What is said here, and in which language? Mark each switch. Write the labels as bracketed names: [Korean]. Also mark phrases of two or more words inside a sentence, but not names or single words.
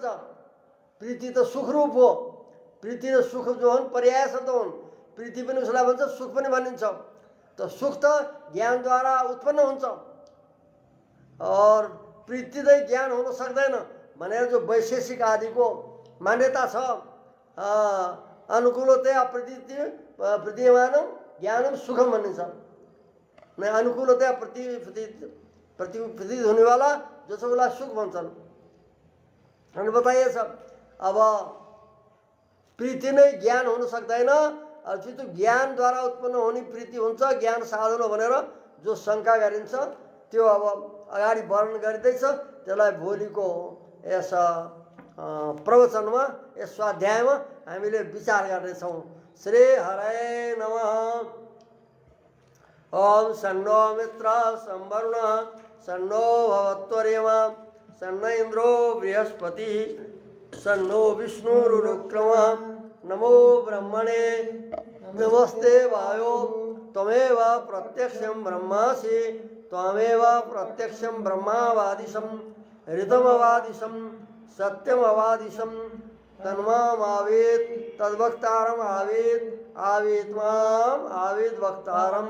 [Nepali] प्रीति त सुख रूप हो। प्रीति र सुख जो हुन् पर्याय शब्द हुन्। प्रीति पनि उसलाई भन्छ, सुख पनि भनिन्छ। त सुख त ज्ञानद्वारा उत्पन्न हुन्छ और प्रीति चाहिँ ज्ञान हुन सक्दैन भनेर जो वैशेषिक आदिको मान्यता छ। [Sanskrit] अनुकूलतया प्रतीयमानं ज्ञानम सुखम [Nepali] भनिन्छ। नहीं, अनुकूलतया [Hindi] प्रतीत होने वाला [Nepali] जो छ उसलाई सुख भन्छन्। अनि बताइए सब। अब प्रीति नै ज्ञान हुन सक्दैन, अथवा ज्ञानद्वारा उत्पन्न हुने प्रीति हुन्छ, ज्ञान साधन हो भनेर जो शङ्का गरिन्छ त्यो अब अगाडि वर्णन गरिँदैछ। त्यसलाई भोलिको यस प्रवचनमा, यस स्वाध्यायमा हामीले विचार गर्नेछौँ। [Sanskrit] श्री हरे नमः। ओम सन्नो मित्र संवरुण सन्नो भवत्वरेमा सन्न इंद्रो बृहस्पति सन्नो विष्णुरुक्रम नमो ब्रह्मणे नमस्ते वायो त्वमेव प्रत्यक्षं ब्रह्मासि त्वमेव प्रत्यक्षं ब्रह्मावादिशं ऋतमवादिशं सत्यमवादिशं तन्मामावेत् तद्वक्तारम् आवेत् आवेत् माम् आवेत् वक्तारम्।